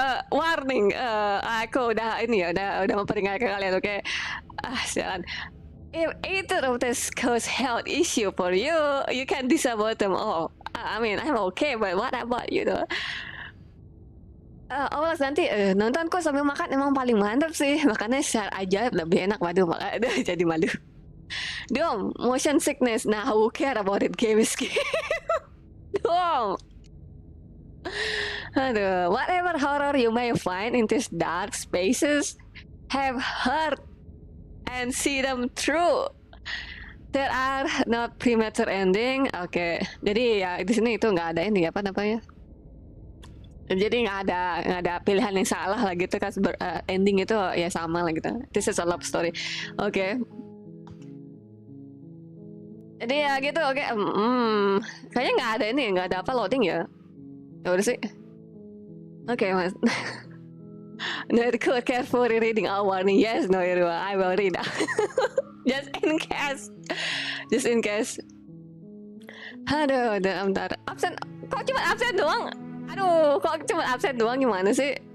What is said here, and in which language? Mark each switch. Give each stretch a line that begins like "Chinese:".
Indonesian: Warning, aku udah ini ya, udah memperingatkan kalian, oke? Sialan.
English: If either of this cause health issue for you, you can disable them all. I mean, I'm okay, but what about you though?
Indonesian: Nanti nonton kok sambil makan emang paling mantap sih, makannya secara ajaib lebih enak. Waduh, jadi malu. Dom,
English: motion sickness. Nah, who care about it? Game is game. Dom. Aduh, whatever horror you may find in these dark spaces, have heard and see them through. There are not premature ending.
Indonesian: Oke, jadi ya di sini itu nggak ada ini apa namanya? Jadi nggak ada pilihan yang salah lah gitu kan. Ending itu ya sama lah gitu.
English: This is a love story. Oke.
Indonesian: Jadi ya gitu. Oke. Kayaknya nggak ada ini, nggak ada apa loading ya. Ya udah sih. Oke, Mas.
English: Not carefully reading our warning. Yes, no, I will read. Just in case. Just in case.
Indonesian: Aduh, bentar. Absen. Kok cuma absen doang? Aduh, kok cuma absen doang, gimana sih?